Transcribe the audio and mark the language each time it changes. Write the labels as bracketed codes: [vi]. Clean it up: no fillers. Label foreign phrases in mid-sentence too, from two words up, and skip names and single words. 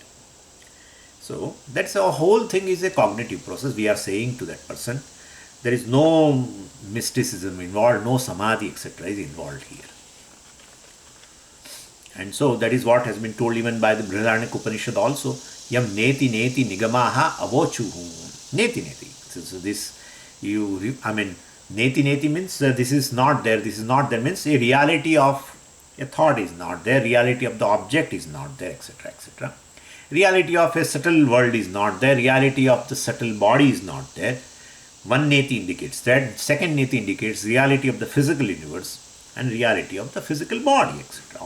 [en] So that's a whole thing is a cognitive process. We are saying to that person, there is no mysticism involved, no samadhi, etc. is involved here. And so that is what has been told even by the Brihadaranyaka Upanishad also. [sa] Yam neti neti nigamaha avochuhu. Neti neti. [en] So this, [sa] neti neti [en] means this is not there, this is not there, means a reality of a thought is not there, reality of the object is not there, etc. etc. Reality of a subtle world is not there, reality of the subtle body is not there. One neti indicates that, second neti indicates reality of the physical universe and reality of the physical body, etc.